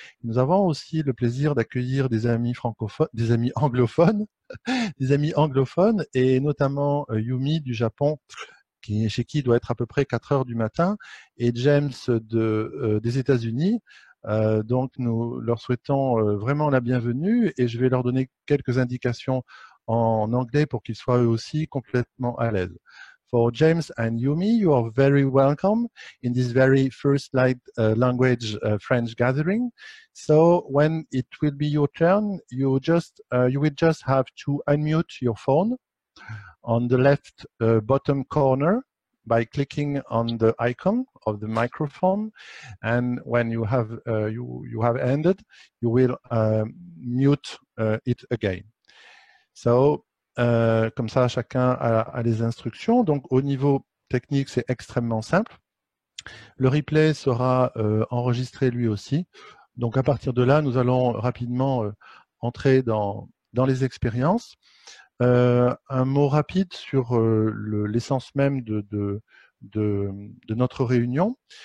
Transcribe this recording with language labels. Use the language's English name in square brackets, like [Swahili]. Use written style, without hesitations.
[French] Nous avons aussi le plaisir d'accueillir des amis francophones, des amis anglophones, des amis anglophones, et notamment Yumi du Japon, chez qui il doit être à peu près 4 heures du matin, et James des États-Unis. Donc, nous leur souhaitons vraiment la bienvenue, et je vais leur donner quelques indications en anglais pour qu'ils soient eux aussi complètement à l'aise. [English] For James and Yumi, you are very welcome in this very first language French gathering. So when it will be your turn, you will just have to unmute your phone on the left bottom corner by clicking on the icon of the microphone, and when you have ended, you will mute it again. [French] So, comme ça, chacun a les instructions. Donc, au niveau technique, c'est extrêmement simple. Le replay sera enregistré lui aussi. Donc, à partir de là, nous allons rapidement entrer dans les expériences. Un mot rapide sur l'essence même de notre réunion.